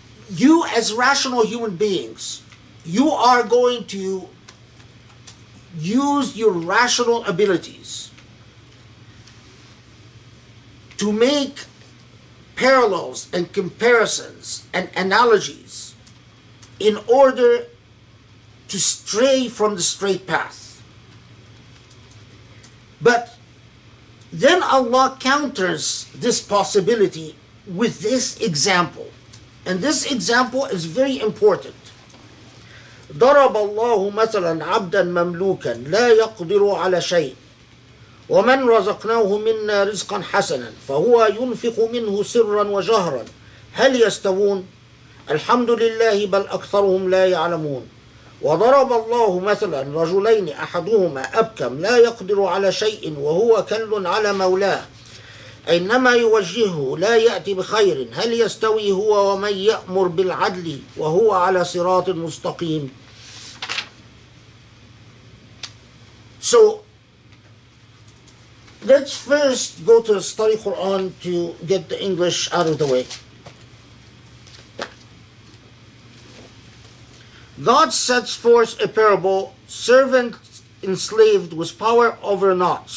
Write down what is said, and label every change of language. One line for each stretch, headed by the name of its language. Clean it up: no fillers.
English: You as rational human beings, you are going to use your rational abilities to make parallels and comparisons and analogies in order to stray from the straight path. But then Allah counters this possibility with this example. And this example is very important.
Arabic: ضرب الله مثلا عبدا مملوكا لا يقدر على شيء ومن رزقناه منا رزقا حسنا فهو ينفق منه سرا وجهرا هل يستوون الحمد لله بل أكثرهم لا يعلمون وضرب الله مثلا رجلين أحدهما أبكم لا يقدر على شيء وهو كل على مولاه أينما يوجهه لا يأتي بخير هل يستوي هو ومن يأمر بالعدل وهو على صراط مستقيم.
English: So let's first go to study Quran to get the English out of the way. God sets forth a parable, servant enslaved with power over naught.